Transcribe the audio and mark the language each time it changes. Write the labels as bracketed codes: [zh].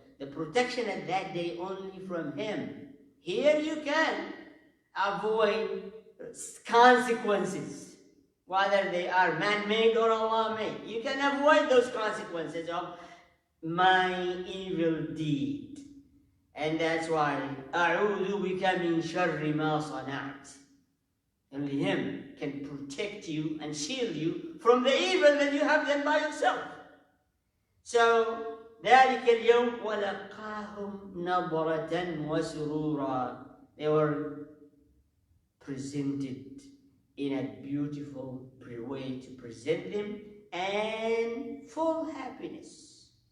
[en] The protection at that day only from Him. Here you can avoid consequences, whether they are man-made or Allah-made. You can avoid those consequences of my evil deed. And that's why [ar] أَعُوذُ بِكَ مِنْ شَرِّ مَا صَنَعْتِ. [en] Only Him can protect you and shield you from the evil that you have done by yourself. So, [ar] ذَلِكَ الْيَوْمِ وَلَقَاهُمْ نَظْرَةً وَسُرُورًا. [en] They were presented in a beautiful way to present them, and full happiness.